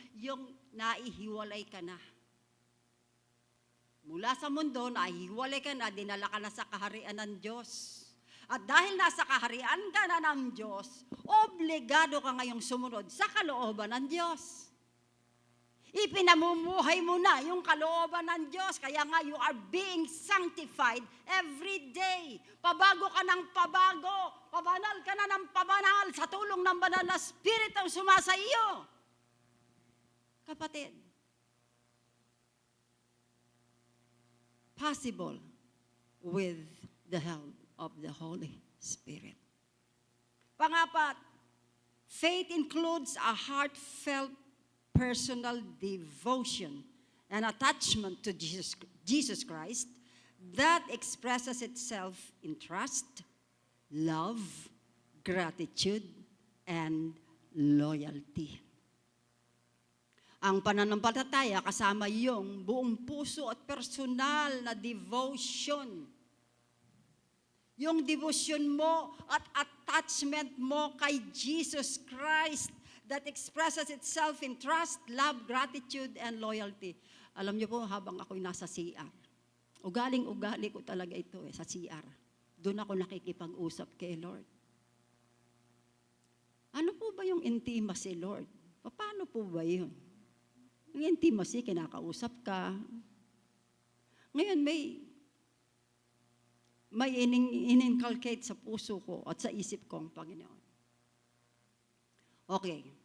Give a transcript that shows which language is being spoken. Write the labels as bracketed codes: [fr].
[tl] Yung naihiwalay ka na. Mula sa mundo, naihiwalay ka na, dinala ka na sa kaharian ng Diyos. At dahil nasa kaharian ka na ng Diyos, obligado ka ngayong sumunod sa kalooban ng Diyos. Ipinamumuhay mo na yung kalooban ng Diyos. Kaya nga, [en] you are being sanctified every day. [tl] Pabago ka ng pabago. Pabanal ka na ng pabanal sa tulong ng banal na Spirit ang sumasa iyo. Kapatid, [en] possible with the help of the Holy Spirit. Pangapat, faith includes a heartfelt personal devotion and attachment to Jesus Christ that expresses itself in trust, love, gratitude, and loyalty. [tl] Ang pananampalataya kasama yung buong puso at personal na devotion. Yung [en] devotion [tl] mo at [en] attachment [tl] mo kay [en] Jesus Christ that expresses itself in trust, love, gratitude, and loyalty. [tl] Alam niyo po, habang ako'y nasa CR, ugaling-ugali ko talaga ito sa CR. Doon ako nakikipag-usap kay Lord. Ano po ba yung intimacy, Lord? Paano po ba yun? Yung intimacy, kinakausap ka. Ngayon, may in-inculcate sa puso ko at sa isip ko ang Panginoon. Okay.